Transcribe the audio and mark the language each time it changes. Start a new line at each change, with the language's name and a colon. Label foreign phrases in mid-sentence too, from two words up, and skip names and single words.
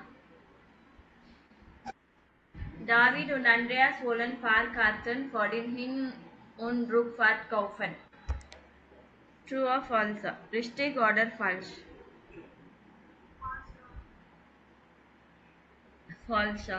German: David und Andreas wollen Fahrkarten für den Hin- und Rückfahrt kaufen.
English: True or false?
German: Richtig oder falsch?
Tamil: ஃபால்ஸா?